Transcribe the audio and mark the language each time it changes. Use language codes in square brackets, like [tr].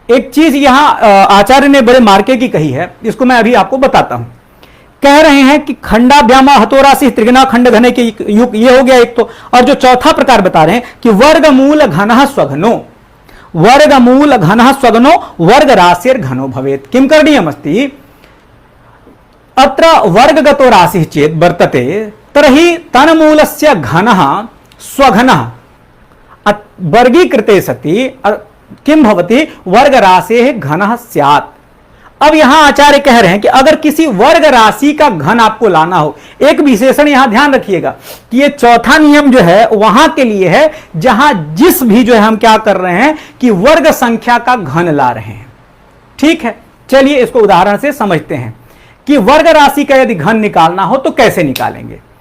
[hi] एक चीज यहां आचार्य ने बड़े मार्के की कही है, इसको मैं अभी आपको बताता हूं। कह रहे हैं कि [sa] खंडाभ्याम हतो राशि त्रिघ्न खंड घने के युग, [hi] ये हो गया एक तो। और जो चौथा प्रकार बता रहे हैं कि [sa] वर्गमूल घन स्वघनो वर्गमूल घन स्वघनो वर्ग राशिर घनो भवेत। किम करणीयमस्ति, अत्र वर्गगतो राशि चेत वर्तते तर्हि तन्मूलस्य घनः स्वघनः वर्गीकृते सति किम भवति वर्ग राशेः घनः स्यात्। [hi] अब यहां आचार्य कह रहे हैं कि अगर किसी वर्ग राशि का घन आपको लाना हो, एक विशेषण यहां ध्यान रखिएगा कि ये चौथा नियम जो है वहां के लिए है जहां जिस भी जो है हम क्या कर रहे हैं कि वर्ग संख्या का घन ला रहे हैं, ठीक है। चलिए इसको उदाहरण से समझते हैं कि वर्ग राशि का यदि घन निकालना हो तो कैसे निकालेंगे।